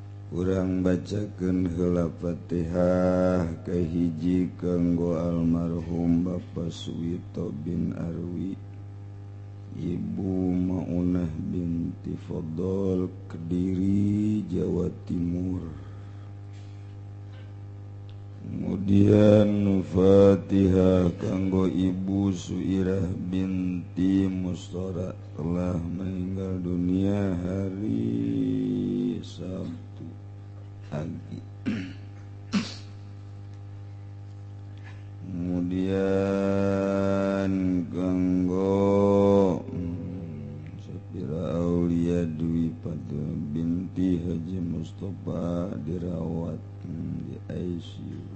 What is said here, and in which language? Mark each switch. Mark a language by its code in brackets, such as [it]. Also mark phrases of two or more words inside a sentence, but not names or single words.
[su] urang bacakeun heula Fatihah ka hiji kanggo almarhum Bapak Suwito bin Arwi, Ibu Maunah binti Fadol, Kediri, Jawa Timur. [id] Kemudian Fatihah kanggo Ibu Suirah binti Mustora, telah meninggal dunia hari Sabtu pagi. Kemudian kanggo Sapira Aulia Dwi Padua binti Haji Mustafa dirawat di ICU.